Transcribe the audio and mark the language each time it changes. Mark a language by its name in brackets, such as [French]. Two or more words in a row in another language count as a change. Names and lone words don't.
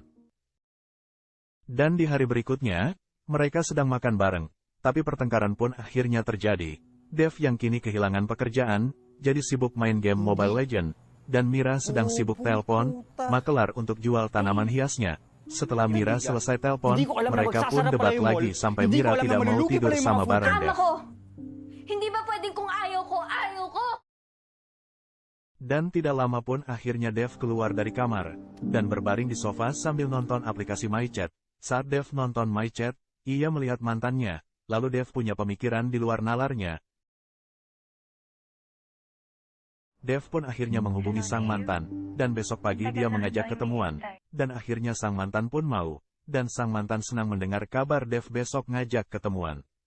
[Indonesian] Dan di hari berikutnya, mereka sedang makan bareng, tapi pertengkaran pun akhirnya terjadi. Dev yang kini kehilangan pekerjaan, jadi sibuk main game Mobile Legends, dan Mira sedang sibuk telepon makelar untuk jual tanaman hiasnya. Setelah Mira selesai telepon, mereka pun debat lagi sampai Mira tidak mau tidur sama bareng Dev. [Filipino] Hindi ba pwedeng kung ayaw ko, ayaw ko? [Indonesian] Dan tidak lama pun akhirnya Dev keluar dari kamar, dan berbaring di sofa sambil nonton aplikasi MyChat. Saat Dev nonton MyChat, ia melihat mantannya, lalu Dev punya pemikiran di luar nalarnya. Dev pun akhirnya menghubungi sang mantan, dan besok pagi dia mengajak ketemuan, dan akhirnya sang mantan pun mau, dan sang mantan senang mendengar kabar Dev besok ngajak ketemuan.